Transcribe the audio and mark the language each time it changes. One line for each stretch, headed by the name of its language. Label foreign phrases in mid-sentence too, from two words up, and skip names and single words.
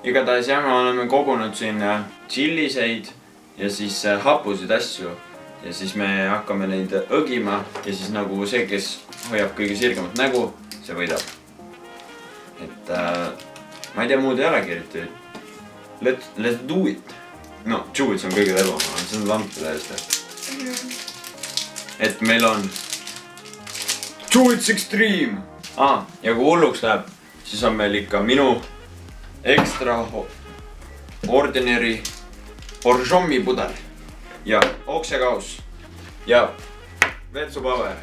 Estonian: Igatahes jah, me oleme kogunud siin tšilliseid ja siis hapusid asju. Ja siis me hakkame neid õgima ja siis nagu see, kes hoiab kõige sirgemat nägu, see võidab. Et ma ei tea, muud ei olegi eriti.
English: Let's do it.
Estonian: No, Jewels on kõige lebam, see on lampi täiesti. Et meil on Jewels Extreme! Ja kui hulluks läheb, siis on meil ikka minu
English: extra ordinary
Estonian: Borjomi pudel ja oksekauss ja vetsupaber.